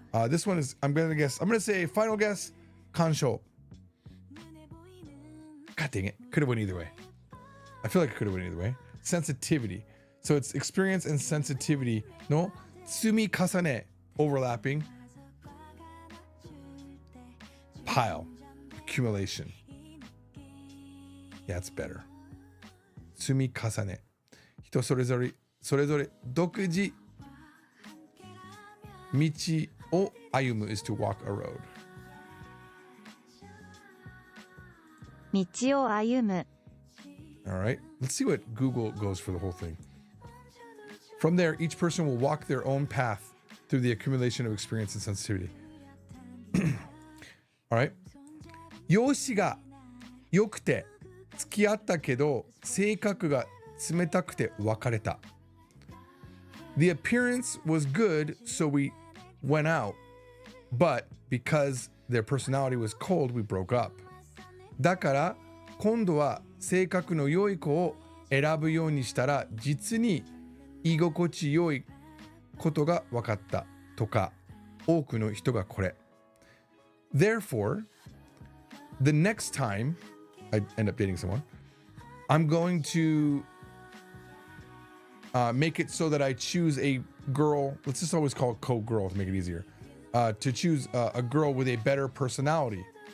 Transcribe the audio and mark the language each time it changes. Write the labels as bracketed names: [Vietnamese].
[English] This one is I'm gonna say final guess 鑑賞 God dang it, could have went either way. I feel like it could have went either way. Sensitivity, so it's experience and sensitivity [Japanese] の積み重ね [English] overlapping pile accumulation. Yeah, it's better. 積み重ね。 [Japanese] 人それぞれ独自道を歩む [English] is to walk a road. [Japanese] 道を歩む [English] All right, let's see what Google goes for the whole thing. From there, each person will walk their own path through the accumulation of experience and sensitivity. All right. [Japanese] 容姿が良くて付き合ったけど性格が冷たくて別れた [English] The appearance was good, so we went out, but because their personality was cold, we broke up. [Japanese] だから今度は性格の良い子を選ぶようにしたら実に居心地良いことが分かったとか多くの人がこれ [English] Therefore, the next time I end up dating someone, I'm going to make it so that I choose a girl. Let's just always call it co-girl to make it easier. To choose a girl with a better personality.